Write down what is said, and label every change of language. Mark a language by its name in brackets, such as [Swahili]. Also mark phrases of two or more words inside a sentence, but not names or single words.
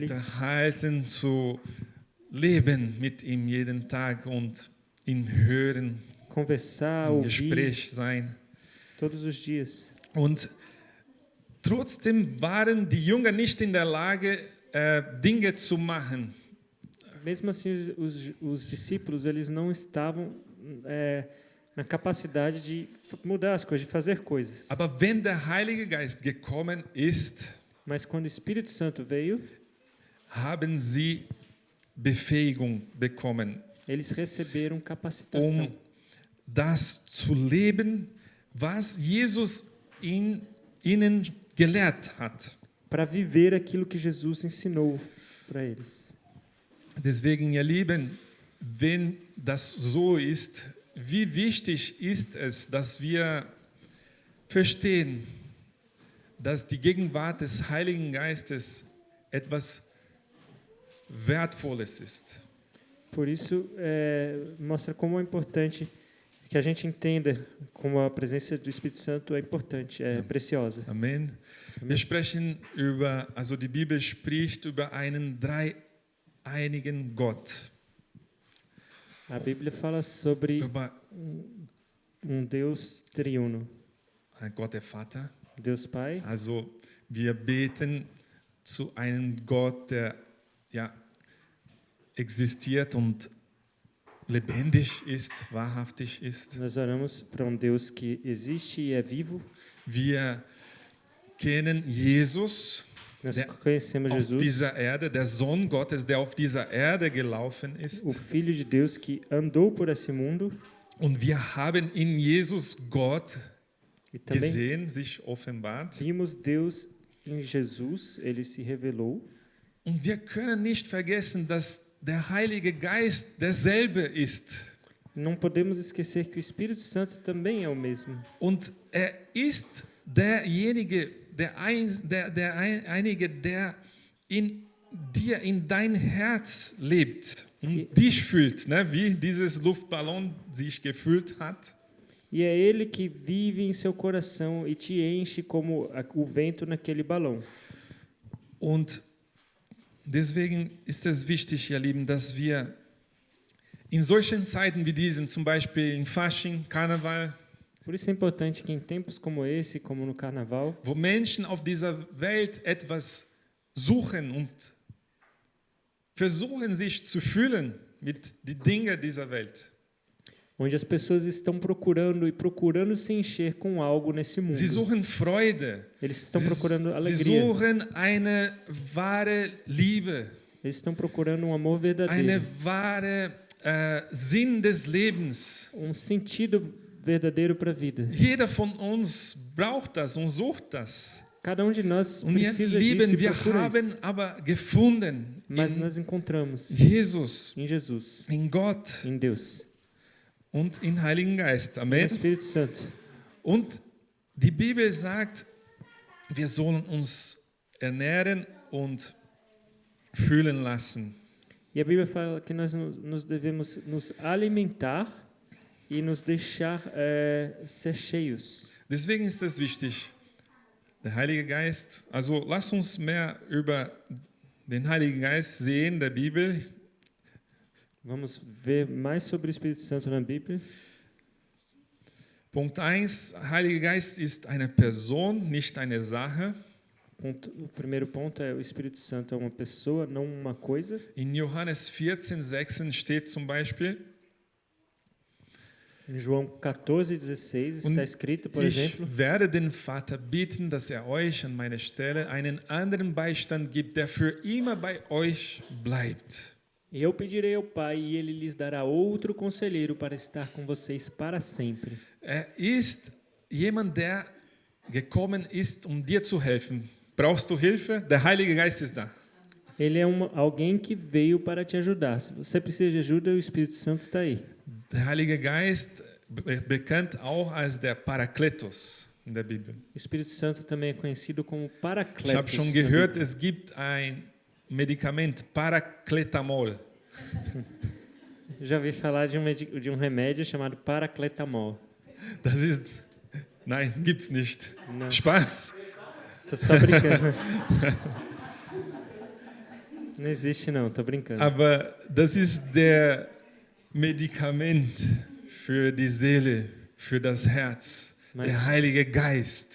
[German] Unterhalten, zu leben mit ihm jeden Tag und ihn hören, [Portuguese] conversar, [German] im [Portuguese] ouvir, [German] Gespräch sein. [Portuguese] todos os dias. [German] Und trotzdem waren die Jünger nicht in der Lage, Dinge zu machen. [Portuguese] Mesmo assim, os discípulos eles não estavam na capacidade de mudar as coisas, de fazer coisas. [German] Aber wenn der Heilige Geist gekommen ist, [Portuguese] Mas quando o Espírito Santo veio, [German] haben sie Befähigung bekommen, [Portuguese] eles receberam capacitação [German] das zu leben, was Jesus ihnen gelehrt hat. [Portuguese] para viver aquilo que Jesus ensinou para eles. [German] Deswegen, ihr Lieben, wenn das so ist, wie wichtig ist es, dass wir verstehen, dass die Gegenwart des Heiligen Geistes etwas Wertvolles ist. [Portuguese] Por isso, mostra como é importante que a gente entenda como a presença do Espírito Santo é importante, é preciosa. Amen. [German] Wir sprechen über, also die Bibel spricht über einen dreieinigen Gott, [Portuguese] A Bíblia fala sobre [German] über [Portuguese] Deus triuno, [German] Gott der Vater. [Portuguese] Deus Pai. [German] Also wir beten zu einem Gott, der ja, existiert und lebendig ist, wahrhaftig ist. [Portuguese] Nós oramos para Deus que existe e é vivo. [German] Wir kennen Jesus, [Portuguese] Nós [German] der [Portuguese] conhecemos [German] auf [Portuguese] Jesus, [German] dieser Erde, der Sohn Gottes, der auf dieser Erde gelaufen ist. [Portuguese] o Filho de Deus que andou por esse mundo. [German] Und wir haben in Jesus Gott [Portuguese] E também [German] gesehen, sich offenbart. [Portuguese] vimos Deus em Jesus, ele se revelou. [German] Und wir können nicht vergessen, dass der Heilige Geist derselbe ist. Não podemos esquecer que o Espírito Santo também é o mesmo. Und er ist derjenige, der in dir, in dein Herz lebt und dich füllt, ne? Wie dieses Luftballon sich gefüllt hat. [Portuguese] E é ele que vive em seu coração e te enche como o vento naquele balão. [German] Und deswegen ist es wichtig, ihr Lieben, dass wir in solchen Zeiten wie diesen, zum Beispiel in Fasching, Karneval, [Portuguese] Por isso é importante que em tempos como esse, como no Carnaval, [German] wo Menschen auf dieser Welt etwas suchen und versuchen, sich zu fühlen mit den Dingen dieser Welt. [Portuguese] onde as pessoas estão procurando se encher com algo nesse mundo. [German] Sie suchen Freude. [Portuguese] Eles estão procurando [German] Sie [Portuguese] alegria. [German] suchen eine wahre Liebe, [Portuguese] Eles estão procurando um amor [German] eine [Portuguese] verdadeiro, [German] wahre Sinn des Lebens. [Portuguese] sentido verdadeiro para a vida. [German] Jeder von uns braucht das und sucht das. [Portuguese] Cada de nós [German] Und ihr [Portuguese] precisa disso [German] Lieben, [Portuguese] e [German] wir [Portuguese] procura [German] haben [Portuguese] isso. [German] aber gefunden [Portuguese] Mas [German] in [Portuguese] nós encontramos [German] Jesus, [Portuguese] em Jesus, [German] in Gott [Portuguese] em Deus, [German] und in Heiligen Geist. [Portuguese] no [German] Amen. [Portuguese] Espírito Santo. [German] Und die Bibel sagt, wir sollen uns ernähren und fühlen lassen. [Portuguese] E a Bíblia fala que nós nos devemos nos alimentar e nos deixar ser cheios. [German] Deswegen ist es wichtig, der Heilige Geist, also lass uns mehr über den Heiligen Geist sehen, der Bibel. [Portuguese] Vamos ver mais sobre o Espírito Santo na Bíblia. [German] Punkt 1, Heiliger Geist ist eine Person, nicht eine Sache. [Portuguese] O primeiro ponto é o Espírito Santo é uma pessoa, não uma coisa. [German] In Johannes 14,16 steht zum Beispiel, [Portuguese] Em João 14,16 está escrito, por [German] ich [Portuguese] exemplo, [German] werde den Vater bitten, dass er euch an meine Stelle einen anderen Beistand gibt, der für immer bei euch bleibt. [Portuguese] e eu pedirei ao Pai e ele lhes dará outro conselheiro para estar com vocês para sempre. [German] Er ist jemand, der gekommen ist, um dir zu helfen. Brauchst du Hilfe? Der Heilige Geist ist da. [Portuguese] Ele é alguém que veio para te ajudar. Se você precisa de ajuda, o Espírito Santo está aí. [German] Der Heilige Geist, bekannt auch als der Parakletos in der Bibel. [Portuguese] O Espírito Santo também é conhecido como [German] Ich habe [Portuguese] Paracletos. [German] schon [Portuguese] na [German] gehört, [Portuguese] Bíblia. [German] es gibt ein Medikament, Parakletamol. [Portuguese] Já ouvi falar de um remédio chamado Paracletamol. [German] Das ist, nein, gibt's nicht. [Portuguese] Não, [German] Spaß. [Portuguese] tô só brincando. Não existe não, tô brincando. [German] Aber das ist der Medikament für die Seele, für das Herz, der Heilige Geist.